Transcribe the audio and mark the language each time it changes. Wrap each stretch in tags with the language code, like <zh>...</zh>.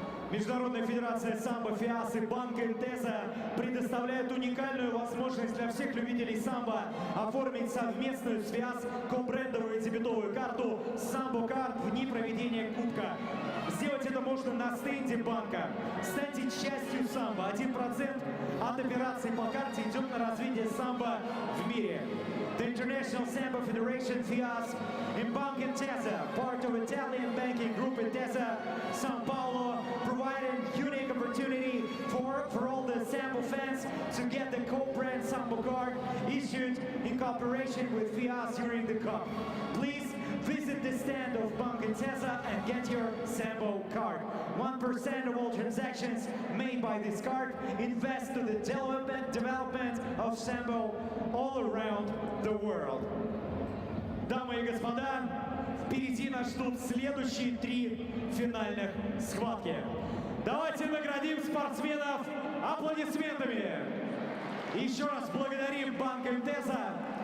<ru>Международная федерация «САМБОФИАС» и банк «Интеза» предоставляют уникальную возможность для всех любителей самбо оформить совместную связь, кобрендовую дебетовую карту «Самбо-карт» в дни проведения Кубка. Сделать это можно на стенде банка. Станьте частью самбо. 1% от операций по карте идет на развитие самбо в мире.</ru> <en>The International Sambo Federation FIAS and Bank Intesa, part of Italian banking group Intesa, São Paulo, provided unique opportunity for all the Sambo fans to get the co-brand Sambo card issued in cooperation with FIAS during the Cup. Please visit the stand of Bank Intesa and get your Sambo card. 1% of all transactions made by this card invest to the development of Sambo all around the world.</en> <ru>Дамы и господа, впереди нас ждут следующие 3 финальных схватки. Давайте наградим спортсменов аплодисментами. Еще раз благодарим Банк Интеза.</ru>